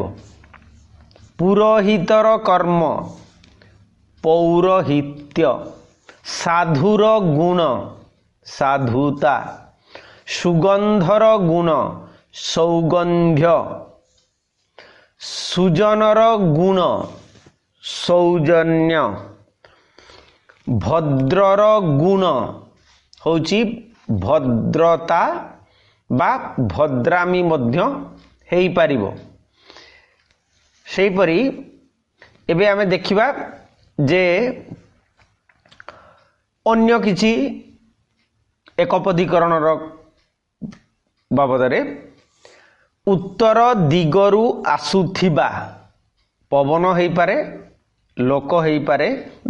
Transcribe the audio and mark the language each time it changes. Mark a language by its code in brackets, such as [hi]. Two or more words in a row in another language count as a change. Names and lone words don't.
[or] ପୁରୋହିତର କର୍ମ ପୌରୋହିତ୍ୟ, ସାଧୁର ଗୁଣ ସାଧୁତା, ସୁଗନ୍ଧର ଗୁଣ ସୌଗନ୍ଧ୍ୟ, ସୁଜନର ଗୁଣ ସୌଜନ୍ୟ, ଭଦ୍ରର ଗୁଣ ହେଉଛି ଭଦ୍ରତା ବା ଭଦ୍ରାମି ମଧ୍ୟ ହୋଇ ପାରିବ। ସେହି ପରି ଏବେ ଆମେ ଦେଖିବା ଯେ ଅନ୍ୟ କିଛି ଏକପଦୀକରଣର ବାବଦରେ ଉତ୍ତର ଦିଗରୁ ଆସୁଥିବା ପବନ ହୋଇ ପାରେ ଲୋକ ହୋଇ ପାରେ ବା